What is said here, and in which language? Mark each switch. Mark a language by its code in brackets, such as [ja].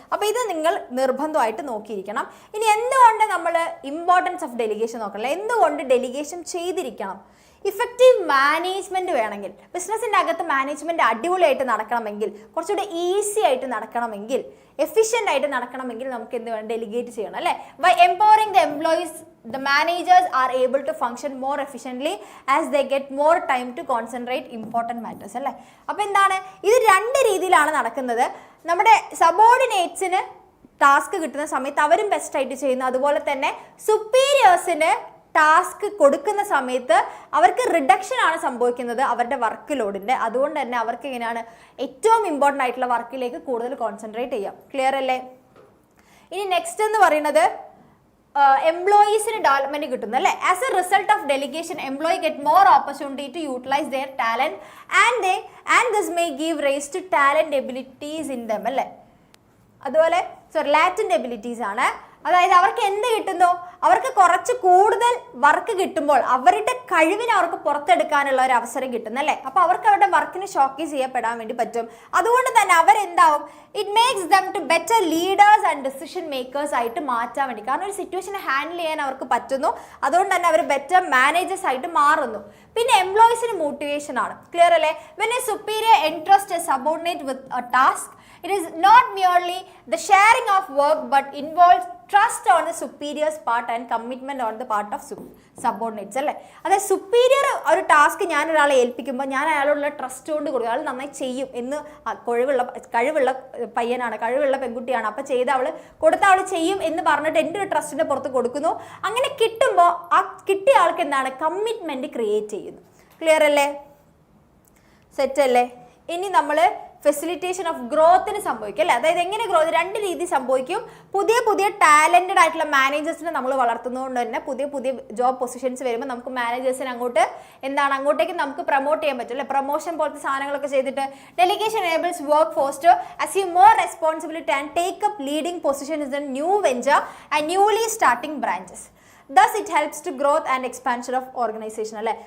[ml] അപ്പോൾ ഇത് നിങ്ങൾ നിർബന്ധമായിട്ട് നോക്കിയിരിക്കണം. ഇനി എന്തുകൊണ്ട് നമ്മൾ ഇമ്പോർട്ടൻസ് ഓഫ് ഡെലിഗേഷൻ നോക്കണല്ലോ, എന്തുകൊണ്ട് ഡെലിഗേഷൻ ചെയ്തിരിക്കണം? ഇഫക്റ്റീവ് മാനേജ്മെൻറ്റ് വേണമെങ്കിൽ, ബിസിനസ്സിൻ്റെ അകത്ത് മാനേജ്മെൻറ്റ് അടിപൊളിയായിട്ട് നടക്കണമെങ്കിൽ, കുറച്ചുകൂടെ ഈസി ആയിട്ട് നടക്കണമെങ്കിൽ, എഫിഷ്യൻ്റ് ആയിട്ട് നടക്കണമെങ്കിൽ നമുക്ക് എന്ത് വേണം, ഡെലിഗേറ്റ് ചെയ്യണം അല്ലേ. [en] By empowering the employees the managers are able to function more efficiently as they get more time to concentrate important matters അല്ലേ. [ml] അപ്പോൾ എന്താണ്, ഇത് 2 രീതിയിലാണ് നടക്കുന്നത്. നമ്മുടെ സബോർഡിനേറ്റ്സിന് ടാസ്ക് കിട്ടുന്ന സമയത്ത് അവരും ബെസ്റ്റായിട്ട് ചെയ്യുന്നു, അതുപോലെ തന്നെ സുപ്പീരിയേഴ്സിന് ടാസ്ക് കൊടുക്കുന്ന സമയത്ത് അവർക്ക് റിഡക്ഷൻ ആണ് സംഭവിക്കുന്നത് അവരുടെ വർക്ക് ലോഡിൻ്റെ. അതുകൊണ്ട് തന്നെ അവർക്ക് എങ്ങനെയാണ് ഏറ്റവും ഇമ്പോർട്ടൻ്റ് ആയിട്ടുള്ള വർക്കിലേക്ക് കൂടുതൽ കോൺസെൻട്രേറ്റ് ചെയ്യാം. ക്ലിയർ അല്ലേ? ഇനി നെക്സ്റ്റ് എന്ന് പറയുന്നത് എംപ്ലോയീസിന് ഡെവലപ്മെന്റ് കിട്ടുന്നു അല്ലേ? [en] As a result of delegation employee get more opportunity to utilise their talent and this may give rise to talent abilities in them അല്ലേ? [ml] അതുപോലെ ലാറ്റന്റ് എബിലിറ്റീസ് ആണ്. അതായത് അവർക്ക് എന്ത് കിട്ടുന്നു? അവർക്ക് കുറച്ച് കൂടുതൽ വർക്ക് കിട്ടുമ്പോൾ അവരുടെ കഴിവിനെ അവർക്ക് പുറത്തെടുക്കാനുള്ള ഒരു അവസരം കിട്ടുന്നല്ലേ? അപ്പോൾ അവർക്ക് അവരുടെ വർക്കിന് ഷോക്കേസ് ചെയ്യപ്പെടാൻ വേണ്ടി പറ്റും. അതുകൊണ്ട് തന്നെ അവരെന്താവും? [en] it makes them to better leaders and decision makers [ml] ആയിട്ട് മാറ്റാൻ വേണ്ടി. കാരണം ഒരു സിറ്റുവേഷനെ ഹാൻഡിൽ ചെയ്യാൻ അവർക്ക് പറ്റുന്നു. അതുകൊണ്ട് തന്നെ അവർ ബെറ്റർ മാനേജേഴ്സ് ആയിട്ട് മാറുന്നു. പിന്നെ എംപ്ലോയീസിന് മോട്ടിവേഷൻ ആണ്. ക്ലിയർ അല്ലേ? [en] When a superior entrust a subordinate with a task, it is not merely the sharing of work but involves trust on the superior's part and commitment on the part of subordinates അല്ലേ? [ml] അതായത് superior ഒരു task ഞാൻ ഒരാളെ ഏൽപ്പിക്കുമ്പോൾ ഞാൻ അയാളോടുള്ള trust കൊണ്ട് കൊടുക്കും. അയാൾ നന്നായി ചെയ്യും എന്ന് കഴിവുള്ള പയ്യനാണ്, കഴിവുള്ള പെൺകുട്ടിയാണ്, അപ്പോൾ ചെയ്ത് അവൾ കൊടുത്ത അവൾ ചെയ്യും എന്ന് പറഞ്ഞിട്ട് എൻ്റെ ഒരു ട്രസ്റ്റിൻ്റെ പുറത്ത് കൊടുക്കുന്നു. അങ്ങനെ കിട്ടുമ്പോൾ ആ കിട്ടിയ ആൾക്ക് എന്താണ്? കമ്മിറ്റ്മെൻറ്റ് ക്രിയേറ്റ് ചെയ്യുന്നു. ക്ലിയർ അല്ലേ? സെറ്റ് അല്ലേ? ഇനി നമ്മൾ ഫെസിലിറ്റേഷൻ ഓഫ് ഗ്രോത്തിന് സംഭവിക്കും അല്ലേ? അതായത് എങ്ങനെ ഗ്രോത്ത്? രണ്ട് രീതി സംഭവിക്കും. പുതിയ ടാലന്റഡ് ആയിട്ടുള്ള മാനേജേഴ്സിനെ നമ്മൾ വളർത്തുന്നതുകൊണ്ട് തന്നെ പുതിയ ജോബ് പൊസിഷൻസ് വരുമ്പോൾ നമുക്ക് മാനേജേഴ്സിനെ അങ്ങോട്ടേക്ക് നമുക്ക് പ്രൊമോട്ട് ചെയ്യാൻ പറ്റും അല്ലേ? പ്രൊമോഷൻ പോലത്തെ സാധനങ്ങളൊക്കെ ചെയ്തിട്ട് [en] Delegation enables work force to assume more responsibility and take up leading positions in new venture and newly starting branches. Thus it helps to growth and expansion of organization അല്ലേ?